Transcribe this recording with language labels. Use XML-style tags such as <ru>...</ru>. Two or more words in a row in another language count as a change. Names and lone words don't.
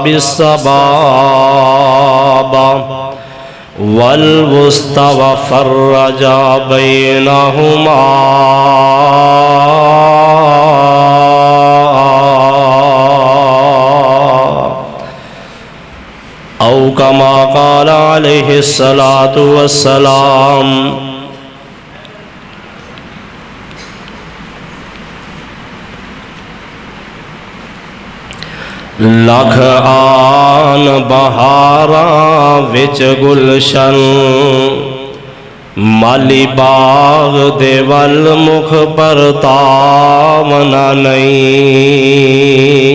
<ar>بالسباب والوسطی وفرج بینہما او کما قال علیہ الصلاۃ والسلام۔</ar> <pa>لکھ آن بہاراں وچ گلشن، مالی باغ دے ول مکھ پرتاونا نہیں۔</pa>